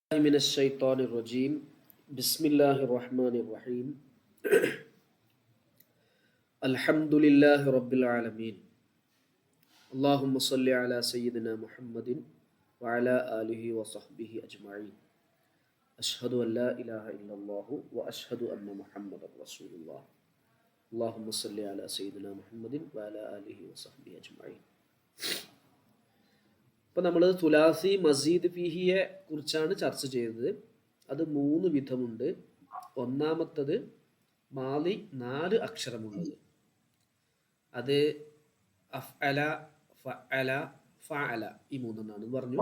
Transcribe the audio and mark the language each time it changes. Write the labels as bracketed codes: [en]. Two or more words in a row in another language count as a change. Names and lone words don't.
[ar] من الشيطان الرجيم بسم الله الرحمن الرحيم الحمد لله رب العالمين اللهم صل على سيدنا محمد وعلى آله وصحبه أجمعين أشهد أن لا إله إلا الله وأشهد أن محمد رسول الله اللهم صل على سيدنا محمد وعلى آله وصحبه أجمعين. [ml] അപ്പോൾ നമ്മൾ [ar] ثلاثي مزيد فيه [ml] കുറിച്ചാണ് ചർച്ച ചെയ്തത്. അത് 3 വിധമുണ്ട്. ഒന്നാമത്തത് മാലി 4 അക്ഷരമുള്ളത്, അത് [ar] أفعل، فعل، فعل, [ml] ഈ 3 പറഞ്ഞു.